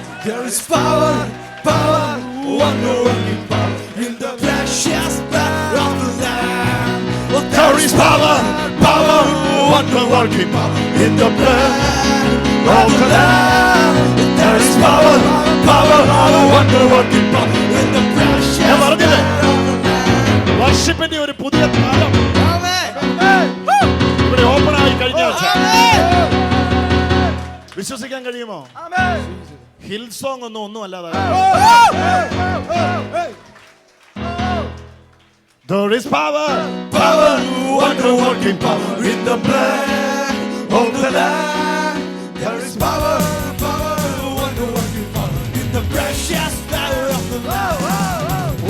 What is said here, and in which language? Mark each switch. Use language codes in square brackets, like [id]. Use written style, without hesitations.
[en] There is power, power, wonder-working power in the precious blood of the Lamb. There is power, power, wonder-working power in the blood of the Lamb. There is power, power, wonder-working power in the precious blood of the Lamb. [ml] വർഷിപ്പിന്റെ ഒരു പുതിയ കാലം ഇവിടെ open ആയി കഴിഞ്ഞ ആഴ്ച. വിശ്വസിക്കാൻ കഴിയുമോ? Hill song ഒന്നും അല്ലാതെ [en] there is power, wonder working power in the blood of the Lamb. There is power, wonder working power in the precious blood of the Lamb.